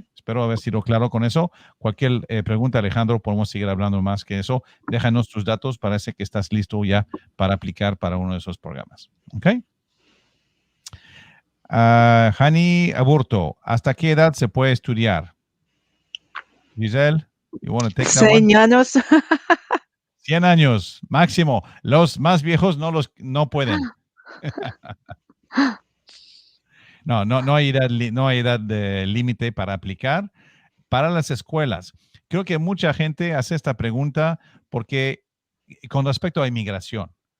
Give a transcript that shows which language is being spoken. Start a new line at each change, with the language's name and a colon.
Spanish: Espero haber sido claro con eso. Cualquier pregunta, Alejandro, podemos seguir hablando más que eso. Déjanos tus datos. Parece que estás listo ya para aplicar para uno de esos programas. ¿Ok? Hani Aburto, ¿hasta qué edad se puede estudiar?
English: Giselle, you want to take that one?
Spanish: 100 años. 100 años, máximo. Los más viejos no pueden. No hay edad de límite para aplicar. Para las escuelas, creo que mucha gente hace esta pregunta porque con respecto a inmigración.